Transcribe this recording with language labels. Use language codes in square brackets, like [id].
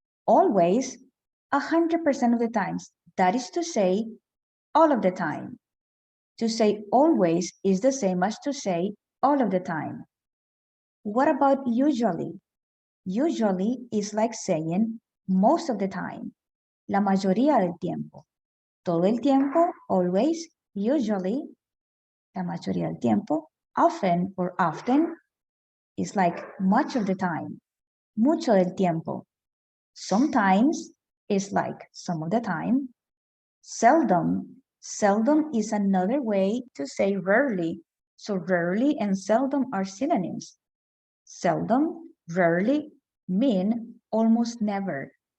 [en] Always 100% of the times. That is to say, all of the time. To say always is the same as to say all of the time. What about usually? Usually is like saying most of the time. [es] La mayoría del tiempo. Todo el tiempo, [en] always, usually, [es] la mayoría del tiempo. [en] Often or often is like much of the time. [es] Mucho del tiempo. [en] Sometimes is like some of the time. Seldom. Seldom is another way to say rarely. So rarely and seldom are synonyms. Seldom, rarely mean almost never.